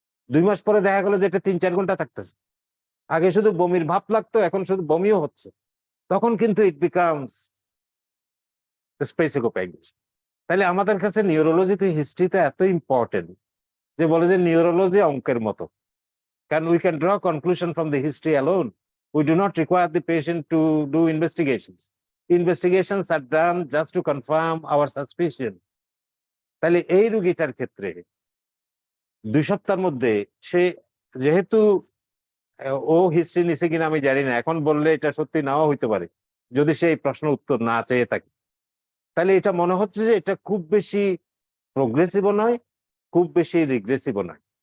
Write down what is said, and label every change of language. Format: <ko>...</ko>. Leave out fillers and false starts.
<bn>2 মাস পরে দেখা গেল যে এটা 3-4 ঘন্টা থাকতেছে। আগে শুধু বমির ভাব লাগতো, এখন শুধু বমিও হচ্ছে। তখন কিন্তু</bn> <en>It becomes স্পেসিকোপ্যাগি।</en> <bn>তাহলে আমাদের কাছে নিউরোলজিতে হিস্ট্রিতে এত ইম্পর্টেন্ট যে বলে যে নিউরোলজি অঙ্কের মতো, কারণ</bn> <en>We can draw conclusion from the history alone. We do not require the patient to do investigations. Investigations are done just to confirm our suspicion.</en> <bn>তাহলে এই রোগীটার ক্ষেত্রে 2 সপ্তাহের মধ্যে সে, যেহেতু ও হিস্ট্রি নিছে কিনা আমি জানি না, এখন বললে এটা সত্যি নাও হইতে পারে যদি সেই প্রশ্ন উত্তর না চেয়ে থাকে। তাহলে এটা মনে হচ্ছে যে এটা খুব বেশি প্রোগ্রেসিভও নয়, খুব বেশি রিগ্রেসিভও নয়।</bn>